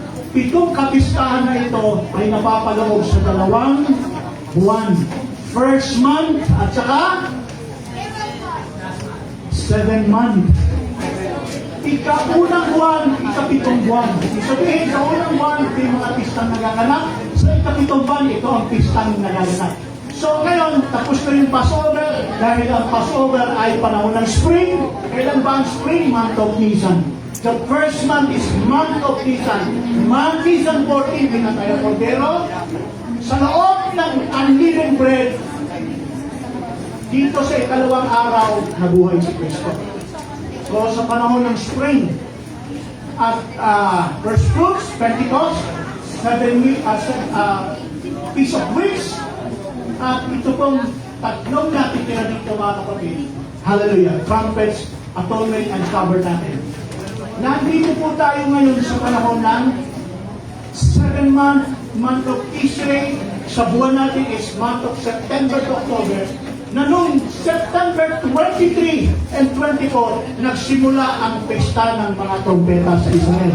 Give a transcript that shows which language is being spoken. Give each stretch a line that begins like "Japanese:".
Filipino: Pitong kapistahan na ito ay napapaloob sa 2 buwan.
English: First month at saka 7 month.
Filipino: Ika-unang buwan, ika-7 buwan. Sabihin, sa unang buwan, ito yung mga pistang nagaganap. Sa ika-7 buwan, ito ang pistang nagaganap. So ngayon, tapos na yung Passover, dahil ang Passover ay panahon ng spring. Kailan ba ang spring?
English: Month of Nisan. The first month is month of Nisan.
Filipino: Month Nisan 14, pinatay ang Cordero. Sa loob ng unleavened bread, dito sa ikalawang araw, nabuhay si Kristo. So sa panahon ng spring, at first fruits, Pentecost, 7 weeks, Feast of Weeks, at ito pong tatlong natitira dito mga kapatid. Hallelujah.
English: Trumpets, Atonement, and Tabernacle.
Filipino: Nandito po tayo ngayon sa panahon ng
English: 7 month of Israel.
Filipino: Sa buwan natin is
English: month of September to October.
Filipino: Na noong September 23 and 24, nagsimula ang pesta ng mga trompeta sa Israel.